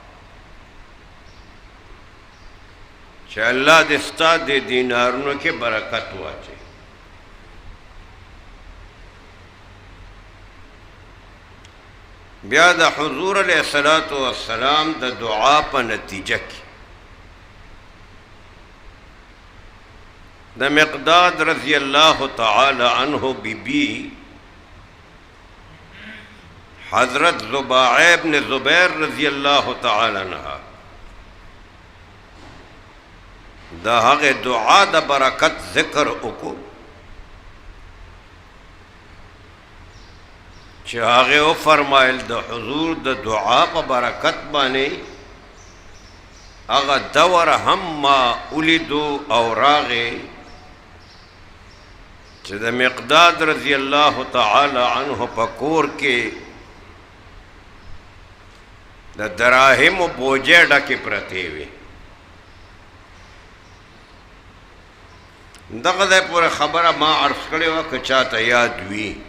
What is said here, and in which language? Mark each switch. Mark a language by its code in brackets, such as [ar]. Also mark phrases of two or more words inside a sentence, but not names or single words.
[ps] چې الله دې ستا د دینارونو کې برکت واچي بیا د حضور [ar] علیہ السلام [ps] د دعا په نتیجه کې د مقداد [ar] رضی الله تعالی عنہ [ps] بی حضرت زباعہ ابن زبیر [ar] رضی اللہ تعالی عنہ [ps] دا هغه دعا د برکت ذکر وکړو چې هغه او فرمایل د حضور د دعا په برکت باندې هغه دور هم اولیدو او راغه چې د مقداد [ar] رضی الله تعالی عنہ [ps] په کور کې د دراهم بوجه ډکې پرتې وي دغه ځای پورې خبره ما عرض کړې وه که چاته یاد وي